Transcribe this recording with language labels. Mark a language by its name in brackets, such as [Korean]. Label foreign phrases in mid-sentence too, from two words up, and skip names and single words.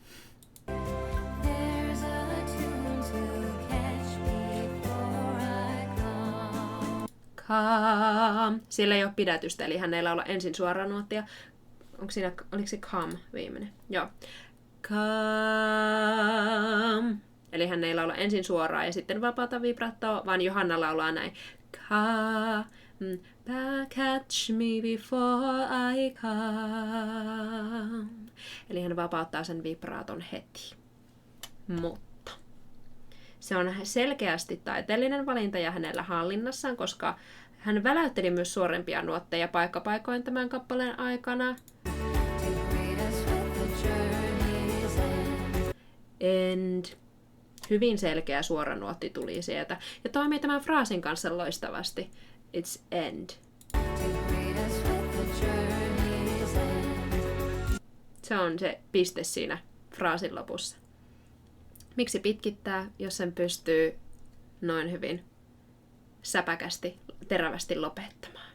[Finnish] Siellä ei ole pidätystä, eli hän ei laula ensin suoraan nuottia. Oliko se come viimeinen? Joo. Come. Eli hän ei laula ensin suoraan ja sitten vapaata vibraattoa, vaan Johanna laulaa näin. [English] Come back, catch me before I come. [Finnish] Eli hän vapauttaa sen vibraaton heti. Mutta se on selkeästi taiteellinen valinta ja hänellä hallinnassaan, koska Hän väläytteli myös suorempia nuotteja paikkapaikoin tämän kappaleen aikana. End. Hyvin selkeä suora nuotti tuli sieltä. Ja toimii tämän fraasin kanssa loistavasti. [English] It's end. [Finnish] Se on se piste siinä fraasin lopussa. Miksi pitkittää, jos sen pystyy noin hyvin säpäkästi, terävästi lopettamaan?